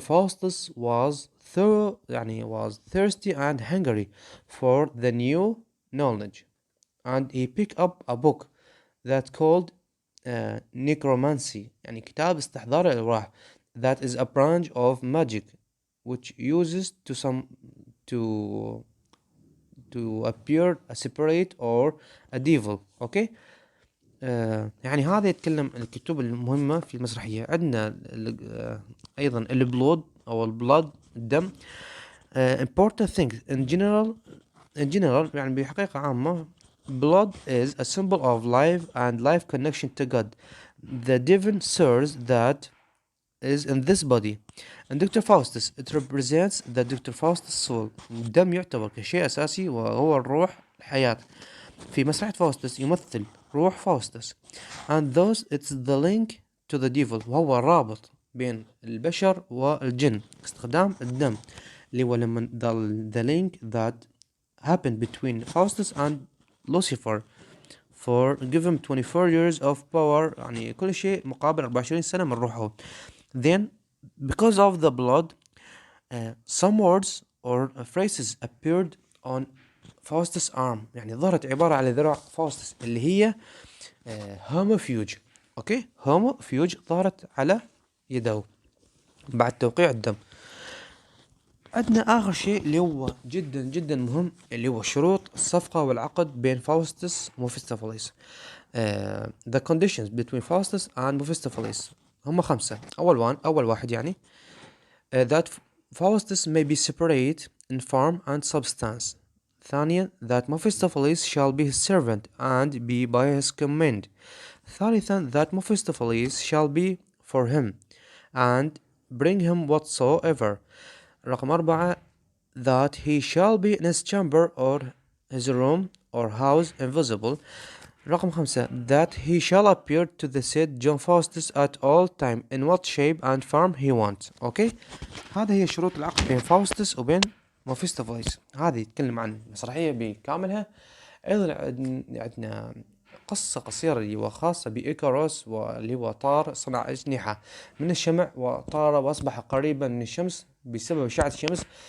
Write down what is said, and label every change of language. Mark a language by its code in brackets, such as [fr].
[en] Faustus was thirsty and hungry for the new knowledge, and he picked up a book that called necromancy [ar] يعني كتاب استحضار الأرواح [en] that is a branch of magic which uses to appear a spirit or a devil. okay. [ar] يعني هذا يتكلم الكتب المهمة في المسرحية. عندنا أيضا البلود أو البلاد الدم. [en] important things in general [ar] يعني بحقيقة عامة [en] blood is a symbol of life and life connection to God, the divine source that is in this body. And Dr. Faustus, it represents the Dr. Faustus soul. [ar] الدم يعتبر كشيء أساسي وهو الروح الحياة. في مسرحية فاوستس يمثل روح فاوستس. [en] And thus it's the link to the devil [ar] وهو الرابط بين البشر والجن. استخدام الدم اللي هو لما [en] the link that happened between Faustus and Lucifer for give him 24 years of power [ar] يعني كل شيء مقابل 24 سنة من روحه. [en] Then because of the blood some words or phrases appeared on Faustus arm [ar] يعني ظهرت عبارة على ذراع فاوستس اللي هي هوموفيوج. اوكي هوموفيوج ظهرت على يده بعد توقيع الدم. عندنا آخر شيء اللي هو جدا جدا مهم اللي هو شروط الصفقة والعقد بين فاوستس وميفيستوفيليس. [en] the conditions between Faustus and Mephistopheles هم 5. [ar] أول واحد يعني [en] that Faustus may be separate in form and substance. ثانيا that Mephistopheles shall be his servant and be by his command. ثالثا that Mephistopheles shall be for him and bring him whatsoever. رقم 4 that he shall be in his chamber or his room or house invisible. رقم 5 that he shall appear to the said John Faustus at all time in what shape and form he wants. [ar] اوكي هذا هي شروط العقد بين فاوستس وبين ميفيستوفيليس. هذه يتكلم عن مسرحية بكاملها. ايضا عندنا قصة قصيرة اللي هو خاصة بإيكاروس واللي هو طار صنع أجنحة من الشمع وطار وأصبح قريبا من الشمس بسبب أشعة الشمس.